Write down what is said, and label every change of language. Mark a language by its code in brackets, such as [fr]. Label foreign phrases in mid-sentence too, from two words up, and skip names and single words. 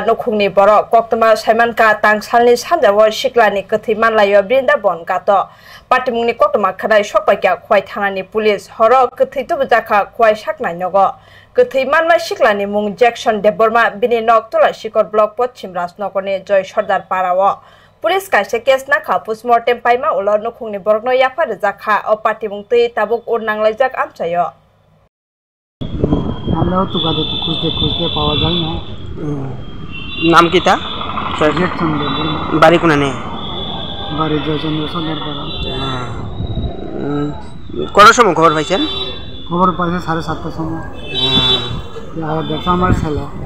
[trp] nokhungni borok koktoma saimanka tangsalni sanjawo siklani kethi manlayo Brindaban gato patibungni koktoma khanai sokpaikya khwai thanani police horo kethi tubjaka khwai saknai nogo kethi manma siklani mung Jackson Deborma bini nok tola sikor block Pochim Rajnagarni Joy Sardar Parawo Police kaise case na kha postmortem paima ulo nokhungni borokno yakfa jakha o patibung tei tabuk urnanglaijak amchayo [bn] আমরাও তো গাদে খুঁজতে খুঁজতে পাওয়া যায় না নাম কি তা জয়চন্দ্র বাড়ি কোনে বাড়ি জয়চন্দ্র সদর পাড়া কোন সময় খবর পাইছেন খবর পাইছে 7:30টার সময় আর দেখা আমার ছেলে